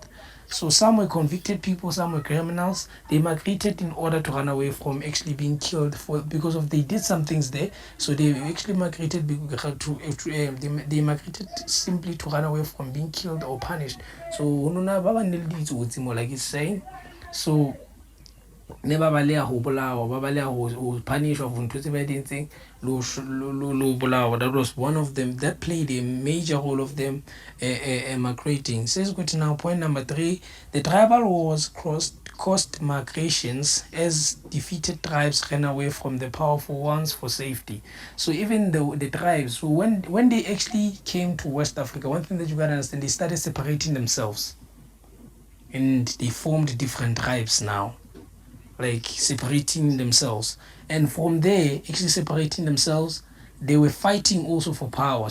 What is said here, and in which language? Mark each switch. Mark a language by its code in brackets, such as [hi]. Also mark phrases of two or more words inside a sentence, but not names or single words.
[en] So some were convicted people, some were criminals. They migrated in order to run away from actually being killed because of they did some things there. So they actually migrated they migrated simply to run away from being killed or punished. So like it's saying. [st] So ne ba baleha ho bolawa, ba baleha ho punishwa for ntho tse ba dintseng lo bolawa. [en] That was one of them that played a major role of them migrating. Says go to now point number 3, the tribal wars caused migrations as defeated tribes ran away from the powerful ones for safety. So even the tribes, so when they actually came to West Africa, one thing that you gotta understand, they started separating themselves and they formed different tribes now, like separating themselves, and from there actually separating themselves, they were fighting also for power.